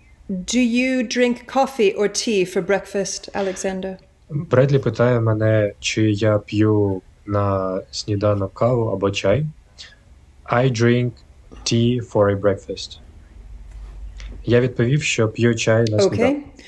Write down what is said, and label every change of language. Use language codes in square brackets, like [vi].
[en] Do you drink coffee or tea for breakfast, Alexander? [uk] Бредлі питає мене, чи я п'ю на сніданок каву або чай. [en] I drink tea for a breakfast. [uk] Я відповів, що п'ю чай на сніданок.